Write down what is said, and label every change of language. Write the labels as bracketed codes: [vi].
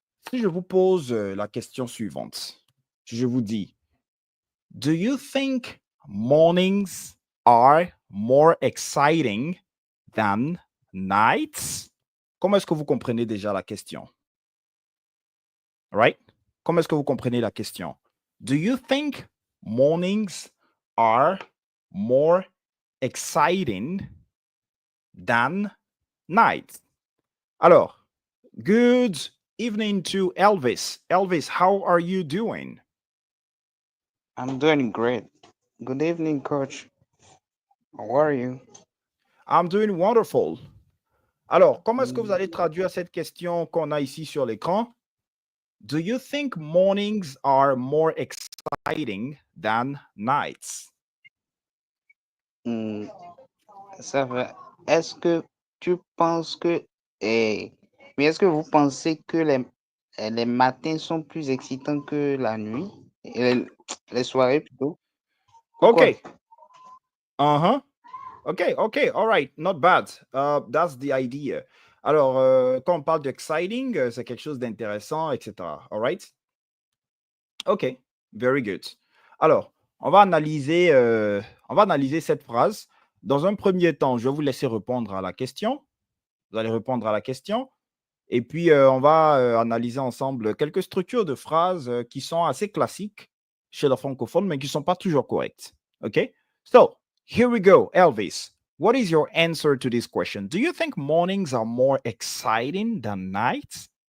[fr] Si je vous pose la question suivante, si je vous dis, [en] do you think mornings are more exciting than nights? [fr] Comment est-ce que vous comprenez déjà la question? Right? Comment est-ce que vous comprenez la question? [en] Do you think mornings are more exciting than nights? Alors, good evening to Elvis. Elvis, how are you doing? I'm doing great. Good evening, coach. How are you? I'm doing wonderful. [fr] Alors, comment est-ce que vous allez traduire cette question qu'on a ici sur l'écran? [en] Do you think mornings are more exciting than nights? [fr] Hmm, ça va. Est-ce que tu penses que... mais est-ce que vous pensez que les matins sont plus excitants que la nuit? Et les soirées plutôt? Pourquoi? [en] Okay. Uh-huh. Okay. All right. Not bad. That's the idea. [fr] Alors, quand on parle d'exciting, c'est quelque chose d'intéressant, etc. [en] All right? OK. Very good. [fr] Alors, on va analyser cette phrase. Dans un premier temps, je vais vous laisser répondre à la question. Vous allez répondre à la question. Et puis, on va analyser ensemble quelques structures de phrases qui sont assez classiques chez le francophone, mais qui ne sont pas toujours correctes. [en] OK? So, here we go. Elvis, what is your answer to this question? Do you think mornings are more exciting than nights?